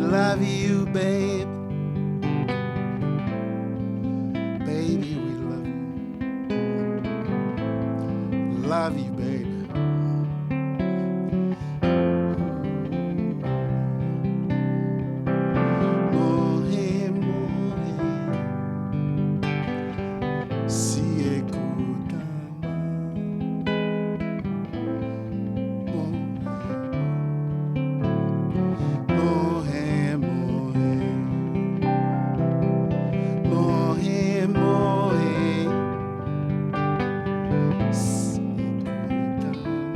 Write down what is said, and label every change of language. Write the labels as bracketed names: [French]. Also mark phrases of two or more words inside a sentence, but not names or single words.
[English] love you, babe. Baby, we love you. Love you, baby. [Tongan] Mohe, mohe, si ekutama. Mohe, mohe, mohe, mohe, si ekutama.